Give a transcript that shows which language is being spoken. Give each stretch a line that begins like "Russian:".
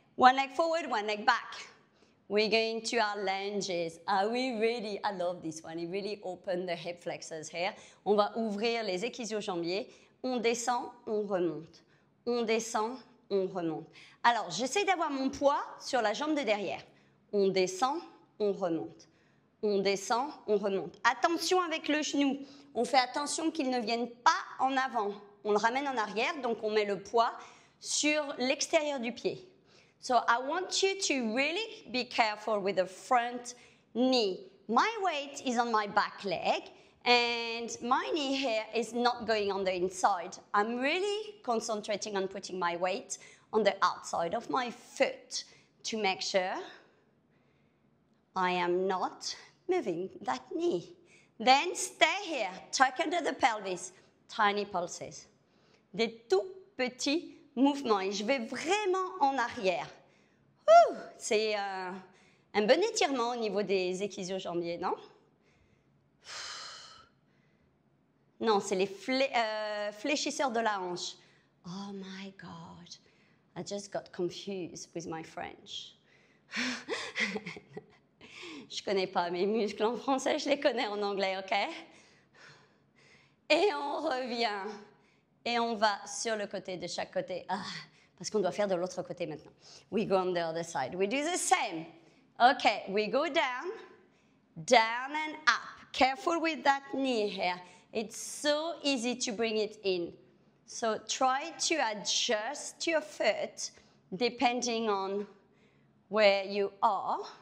English: One leg forward, one leg back. We're going to our lunges. I love this one. It really opened the hip flexors here.
French: On va ouvrir les ischio-jambiers. On descend, on remonte. On descend, on remonte. Alors, j'essaie d'avoir mon poids sur la jambe de derrière. On descend, on remonte. On descend, on remonte. Attention avec le genou. On fait attention qu'il ne vienne pas en avant. On le ramène en arrière, donc on met le poids sur l'extérieur du pied.
English: So I want you to really be careful with the front knee. My weight is on my back leg and my knee here is not going on the inside. I'm really concentrating on putting my weight on the outside of my foot to make sure I am not moving that knee. Then stay here, tuck under the pelvis, tiny pulses.
French: Des tout petits mouvement et je vais vraiment en arrière. C'est un bon étirement au niveau des ischio-jambiers, non? Non, c'est les fléchisseurs de la hanche.
English: Oh my God, I just got confused with my French.
French: Je connais pas mes muscles en français, je les connais en anglais, ok? Et on revient. Et on va sur le côté de chaque côté. Parce qu'on doit faire de l'autre côté maintenant.
English: We go on the other side. We do the same. Okay, we go down, down and up. Careful with that knee here. It's so easy to bring it in. So try to adjust your foot depending on where you are.